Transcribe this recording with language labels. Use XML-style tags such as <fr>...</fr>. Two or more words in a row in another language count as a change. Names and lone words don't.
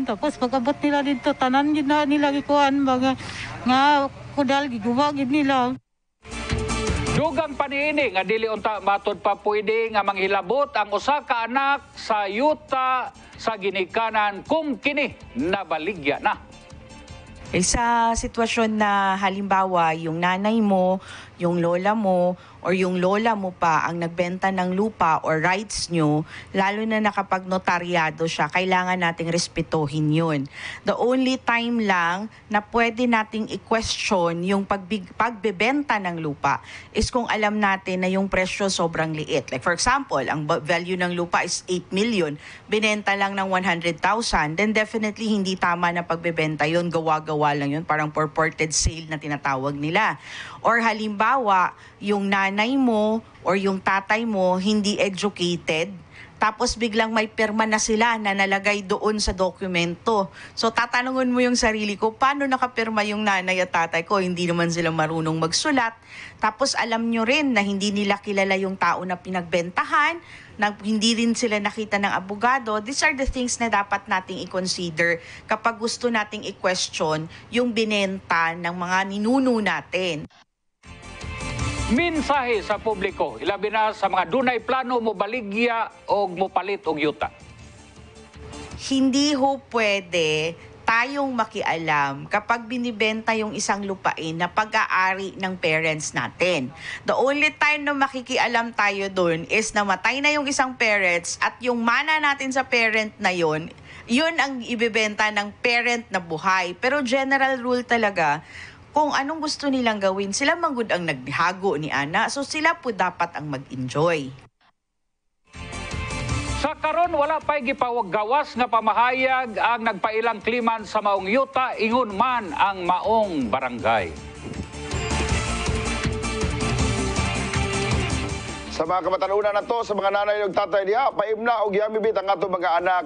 <hil>Tapos pagabot nila dito, tanan gid na nila kuan baga nga kudal giguba gid nila.</hil> <ceb>Dugang paniini nga dili unta matod pa pwede nga manghilabot ang usa ka anak sa yuta sa ginikanan kung kini nabaligya na.</ceb> <tl>Sa sitwasyon na halimbawa yung nanay mo, yung lola mo, or yung lola mo pa ang nagbenta ng lupa</tl> <en>or rights</en> <tl>nyo, lalo na nakapag notaryado siya, kailangan nating respetuhin yun.</tl> <en>The only time</en> <tl>lang na pwede nating i-question yung pagbebenta ng lupa is kung alam natin na yung presyo sobrang liit.</tl> <en>Like for example,</en> <tl>ang value ng lupa is 8 million, binenta lang ng 100,000, then definitely hindi tama na pagbebenta yun, gawa-gawa lang yun, parang</tl> <en>purported sale</en> <tl>na tinatawag nila. Or halimbawa, yung nanay mo or yung tatay mo hindi educated, tapos biglang may pirma na sila na nalagay doon sa dokumento. So tatanungin mo yung sarili ko, paano nakapirma yung nanay at tatay ko? Hindi naman sila marunong magsulat. Tapos alam nyo rin na hindi nila kilala yung tao na pinagbentahan, na hindi rin sila nakita ng abogado.</tl> <en>These are the things</en> <tl>na dapat nating i-consider kapag gusto nating i-question yung binenta ng mga ninuno natin.</tl> <ceb>Mensahe sa publiko, ilabi na sa mga dunay plano mo baligya o mopalit og yuta.</ceb> <tl>Hindi ho pwede tayong makialam kapag binibenta yung isang lupain na pag-aari ng parents natin.</tl> <en>The only time</en> <tl>na makikialam tayo dun is namatay na yung isang parents at yung mana natin sa parent na yun ang ibebenta ng parent na buhay. Pero general rule talaga, kung anong gusto nilang gawin,</tl> <ceb>sila manggod ang naghago ni Ana.</ceb> <tl>So sila po dapat ang mag-enjoy.</tl> <ceb>Sa karon wala pa'y gipawaggawas nga pamahayag ang nagpailang kliman sa maong yuta, ingon man ang maong barangay. Sa mga kamatanunan na to, sa mga nanay ug tatay diha, paimna og yamibit ang ato mga anak.</ceb>